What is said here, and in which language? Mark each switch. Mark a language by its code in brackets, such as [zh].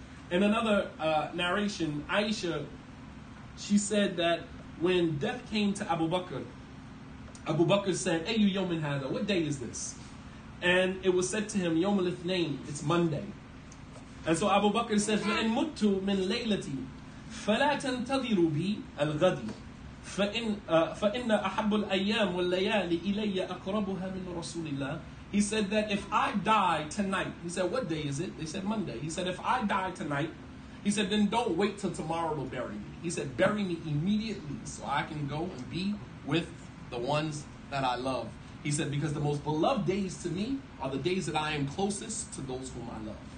[en] In another narration, Aisha, she said that when death came to Abu Bakr said, [ar] Ayu yawmin hada, [en] what day is this? And it was said to him, [ar] Yawm al-Ithnain, [en] it's Monday. And so Abu Bakr said, [ar] فَإِن مُتُّ مِن لَيْلَتِي فَلَا تَنْتَظِرُوا بِي الْغَدِ فَإِنَّ أَحَبُّ الْأَيَّامِ وَاللَّيَالِ إِلَيَّ أَقْرَبُهَا مِنْ رَسُولِ اللَّهِ. [en] He said that if I die tonight, he said, what day is it? They said Monday. He said, if I die tonight, he said, then don't wait till tomorrow to bury me. He said, bury me immediately so I can go and be with the ones that I love. He said, because the most beloved days to me are the days that I am closest to those whom I love.